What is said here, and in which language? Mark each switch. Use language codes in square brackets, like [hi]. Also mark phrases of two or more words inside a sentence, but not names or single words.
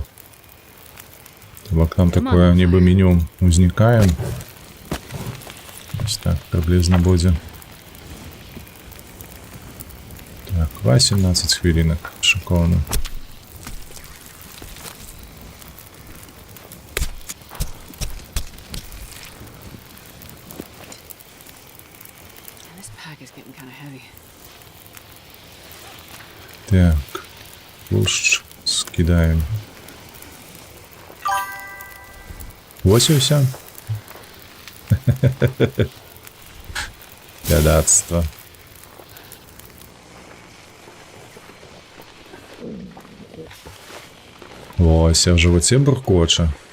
[be] Бок там такое нібы меню узнікае. Ось так прыблізна будзе. Так, 18 хвілінак. Шыкоўна. [en] This pack is getting kind of heavy. [be] Так, пушч скидаем. Вось і ўсё. Бядацтва. Вось, а в жывоце буркоча.